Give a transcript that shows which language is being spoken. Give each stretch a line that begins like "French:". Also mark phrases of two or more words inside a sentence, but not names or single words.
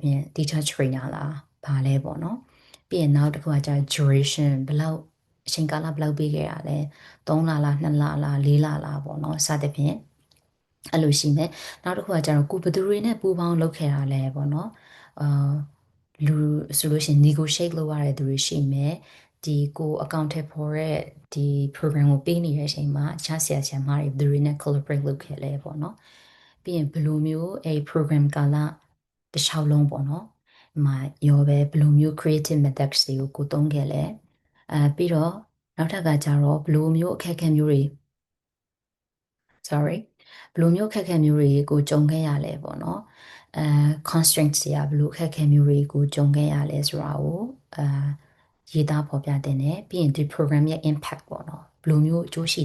Burmese: င့်
English: teacher trainer
Burmese: လားဘာလဲပေါ့နော်ပြီးရင်နောက်တစ်ခုကကြာ duration ဘယ်လောက်အချိန်ကာလဘယ်လောက်ပေးခဲ့ရလဲ3လလား2လလား4လလားပေါ့ နော်စသဖြင့်အဲ့လိုရှိမယ်နောက်တစ်ခုကကြာတော့ကိုဘယ်သူတွေနဲ့ပူးပေါင်းလုပ်ခဲ့တာလဲပေါ့နော်အာလူဆိုလို့ရှိရင် negotiate လုပ်ရတဲ့သူတွေရှိမယ်ဒီကို
English: accounted for
Burmese: တဲ့ဒီ program ကိုပေးနေတဲ့အချိန်မှာအခြားဆရာဆရာမတွေဘယ်သူတွေနဲ့ collaborate လုပ်ခဲ့လဲပေါ့နော်ပြီးရင်ဘယ်လိုမျိုးအဲ့ program ကာလတစ်လျှောက်လုံးပေါ့နော်ဒီမှာရောပဲဘယ်လိုမျိုး
English: creative methods
Burmese: တွေကိုကိုသုံးခဲ့လဲပြီးတော့နောက်ထပ်ကကြတော့ဘယ်လိုမျိုးအခက်အခဲမျိုးတွေ sorry ဘယ်လိုမျိုးအခက်အခဲမျိုးတွေကိုကြုံခဲ့ရလဲပေါ့နော်constraints တွေကဘယ်လိုအခက်အခဲမျိုးတွေကိုကြုံခဲ့ရလဲဆိုတာကိုရေးသားဖော်ပြတင်တယ်ပြီးရင်ဒီ program ရဲ့ impact ပေါ့နော်ဘယ်လိုမျိုးအကျိုးရှိ